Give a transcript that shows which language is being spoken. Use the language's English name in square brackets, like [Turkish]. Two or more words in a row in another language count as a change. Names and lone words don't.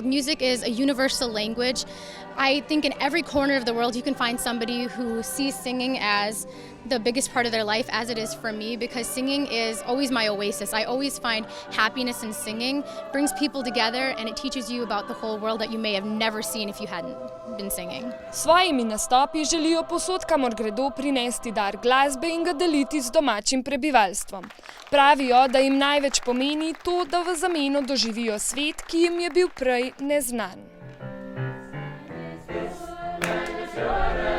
[English] Music is a universal language. I think in every corner of the world you can find somebody who sees singing as the biggest part of their life, as it is for me, because singing is always my oasis. I always find happiness in singing. It brings people together and it teaches you about the whole world that you may have never seen if you hadn't been singing. [Slovenian] Svojimi nastopi želijo povsod, kamor gredo, prinesti dar glasbe in ga deliti z domačim prebivalstvom. Pravijo, da jim največ pomeni to, da v zameno doživijo svet, ki jim je bil prej neznan.